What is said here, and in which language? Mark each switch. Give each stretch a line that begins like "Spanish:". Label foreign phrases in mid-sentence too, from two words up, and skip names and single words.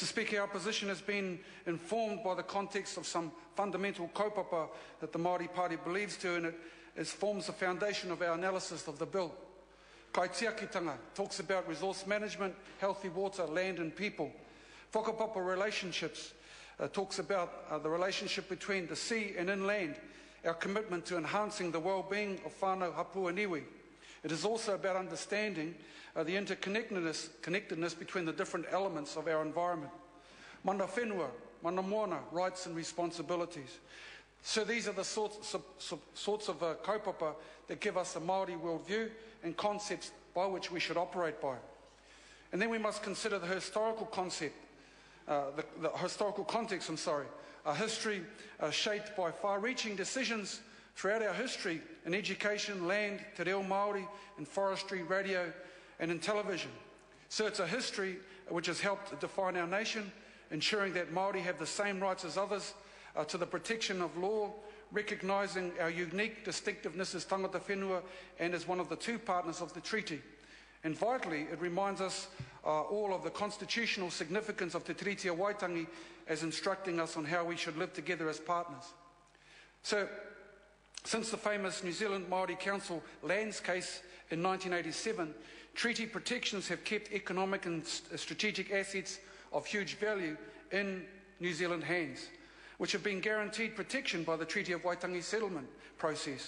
English: Speaker, our position has been informed by the context of some fundamental kaupapa that the Māori Party believes to, and it forms the foundation of our analysis of the bill. Kaitiakitanga talks about resource management, healthy water, land and people. Whakapapa relationships talks about the relationship between the sea and inland, our commitment to enhancing the well-being of whānau, hapu and iwi. It is also about understanding the interconnectedness between the different elements of our environment.
Māori: Mana whenua, mana moana,
English: rights and responsibilities. So these are the sorts of kaupapa that give us a Māori worldview and concepts by which we should operate by. And then we must consider the historical context, a history shaped by far-reaching decisions throughout our history in education, land,
Māori: te reo Māori,
English: in forestry, radio and in television. So it's a history which has helped define our nation, ensuring that Māori have the same rights as others to the protection of law, recognising our unique distinctiveness as tangata whenua and as one of the 2 partners of the treaty. And vitally, it reminds us all of the constitutional significance of Te Tiriti Waitangi as instructing us on how we should live together as partners. So, since the famous New Zealand Māori Council lands case in 1987, treaty protections have kept economic and strategic assets of huge value in New Zealand hands, which have been guaranteed protection by the Treaty of Waitangi settlement process.